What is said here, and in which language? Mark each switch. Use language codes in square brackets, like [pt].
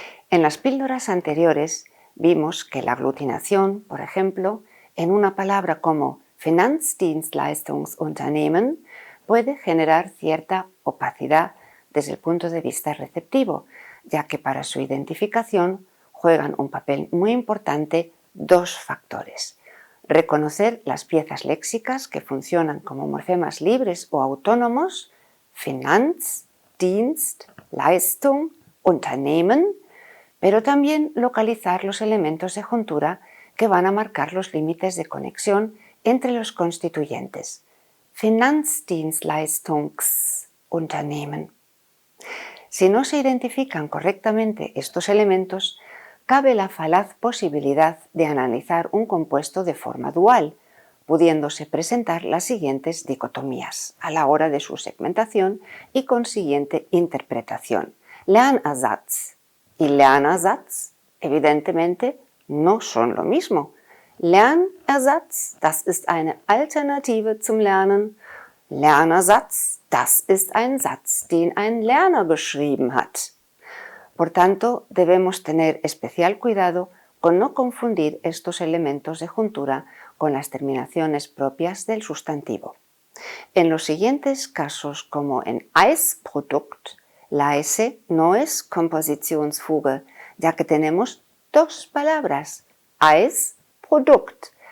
[es] En las píldoras anteriores vimos que la aglutinación, por ejemplo, en una palabra como Finanzdienstleistungsunternehmen puede generar cierta opacidad desde el punto de vista receptivo, ya que para su identificación juegan un papel muy importante dos factores: reconocer las piezas léxicas que funcionan como morfemas libres o autónomos, Finanz, Dienst, Leistung, Unternehmen, pero también localizar los elementos de juntura que van a marcar los límites de conexión entre los constituyentes. [de] Finanzdienstleistungsunternehmen. [es] Si no se identifican correctamente estos elementos, cabe la falaz posibilidad de analizar un compuesto de forma dual, pudiéndose presentar las siguientes dicotomías a la hora de su segmentación y consiguiente interpretación. Lernersatz y Lernersatz, evidentemente, no son lo mismo. [de] Lernersatz, das ist eine Alternative zum Lernen. Lernersatz, das ist ein Satz, den ein Lerner geschrieben hat. [es] Por tanto, debemos tener especial cuidado con no confundir estos elementos de juntura con las terminaciones propias del sustantivo. En los siguientes casos, como en Eisprodukt, la S no es Kompositionsfuge, ya que tenemos dos palabras, Eisprodukt.